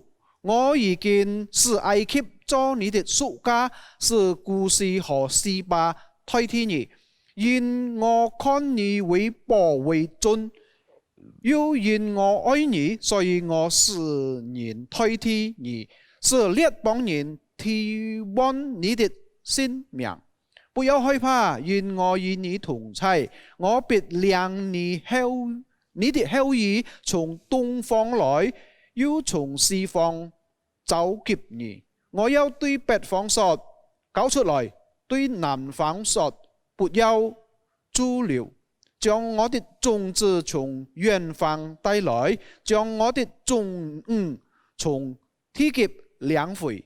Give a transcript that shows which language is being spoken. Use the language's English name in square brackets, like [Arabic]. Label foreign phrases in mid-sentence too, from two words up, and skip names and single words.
[Chinese] 我已經使埃及做你的屬家，使古時和示巴代替你，因我看你為寶為尊，又因我愛你，所以我使人代替你，使列邦人提望你的性命。不要害怕，因我與你同在，我必領你的後裔從東方來，又從西方找劫你。我要對北方說，搞出來；對南方說，不要駐留。將我的種子從遠方帶來，將我的種從地極領回。